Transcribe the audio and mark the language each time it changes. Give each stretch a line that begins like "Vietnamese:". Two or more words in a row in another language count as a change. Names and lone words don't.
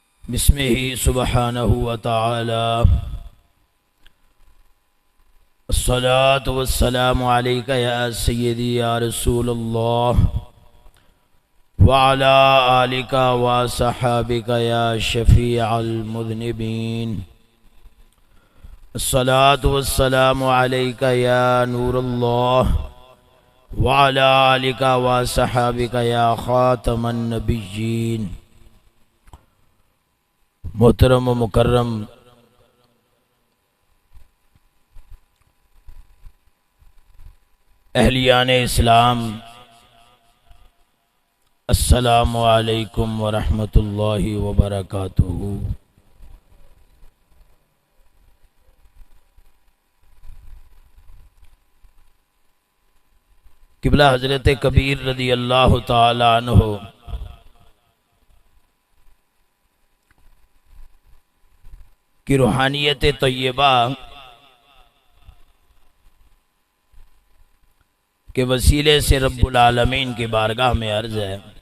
Arabic: بسمه سبحانه وتعالى الصلاة والسلام عليك يا سيدي يا رسول الله وعلى آلك وصحابك يا شفيع المذنبين. الصلاة والسلام عليك يا نور الله وعلى آلك وصحابك يا خاتم النبيين.
Urdu: मोहतरम व मुकर्रम अहलियान इस्लाम,
Arabic: السلام عليكم ورحمة الله وبركاته.
Urdu: किबला हज़रत कबीर
Arabic: رضي الله تعالى عنه
Urdu: की रूहानियत तय्यबा के वसीले से
Arabic: رب العالمين
Urdu: की बारगाह में अर्ज़ है